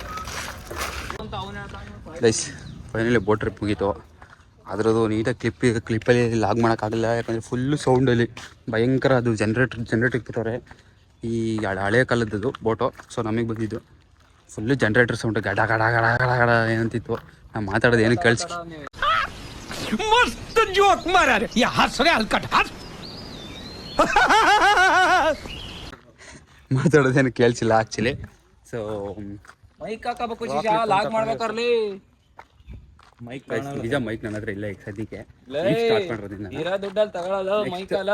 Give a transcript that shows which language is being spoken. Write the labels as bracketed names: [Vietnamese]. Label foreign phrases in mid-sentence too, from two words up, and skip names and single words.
[English] guys finally boat trip [Kannada] ಮುಗೀತು. ಅದರದ್ದು ನೀಟಾಗಿ ಕ್ಲಿಪ್ಪಲ್ಲಿ ಲಾಗ್ ಮಾಡೋಕ್ಕಾಗಲ್ಲ, ಯಾಕಂದರೆ ಫುಲ್ಲು ಸೌಂಡಲ್ಲಿ ಭಯಂಕರ. ಅದು ಜನ್ರೇಟರ್ ಇಕ್ಬಿಟ್ಟವ್ರೆ, ಈ ಹಳೆಯ ಕಾಲದ್ದು ಬೋಟು. ಸೊ ನಮಗೆ ಬಂದಿದ್ದು [English] full generator sound, [Kannada] ಗಡ ಗಡ ಗಡ ಗಡ ಗಡ ಏನಂತಿತ್ತು. ನಾವು ಮಾತಾಡೋದು ಏನು ಕೇಳಿಸ್ [Hindi] मस्त जोक मारा रे या हंस रे हलकट हंस [Kannada] ಮಾತಾಡೋದೇನು ಕೇಳಿಸಿಲ್ಲ ಆ್ಯಕ್ಚುಲಿ. ಸೊ ಮೈಕ್ ಹಾಕಬೇಕು ಶಿಶಾ, ಲಾಗ್ ಮಾಡ್ಬೇಕಾರ್ಲಿ. ಮೈಕ್ ನಿಜ ಮೈಕ್ ನನ್ನ ಹತ್ರ ಇಲ್ಲ ಈಗ ಸದ್ಯಕ್ಕೆ. ಸ್ಟಾರ್ಟ್ ಮಾಡೋದಿಲ್ಲ, ಇರೋ ದುಡ್ಡಲ್ಲಿ ತಗೊಳ್ಳೋದು ಮೈಕ್ ಅಲ್ಲ.